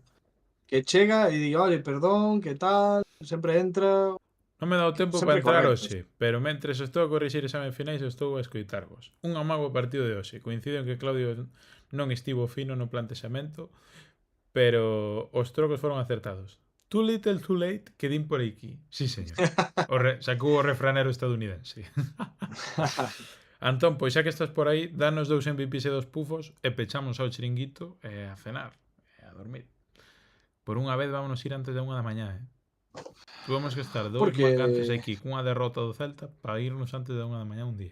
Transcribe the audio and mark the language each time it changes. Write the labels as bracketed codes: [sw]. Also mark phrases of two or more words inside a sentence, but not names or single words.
[gl] que chega e di, oye, perdón, que tal, sempre entra... Non me dá o tempo para sempre entrar correcto. hoxe, pero mentres estou a corrixir examen finais estou a escoitarvos. Un amago partido de hoxe. Coincido en que Claudio non estivo fino no plantexamento, pero os trocos foron acertados. [en] Too little, too late, [gl] que din por aquí. Sí, señor. Sacou o refranero estadounidense. Antón, pois xa que estás por aí, danos 2 MVPs e 2 pufos e pechamos ao chiringuito e a cenar e a dormir. Por unha vez vámonos ir antes de 1 da mañá, Tuvemos que estar 2 mancantes aquí cunha derrota do Celta para irnos antes de 1 da mañá un día.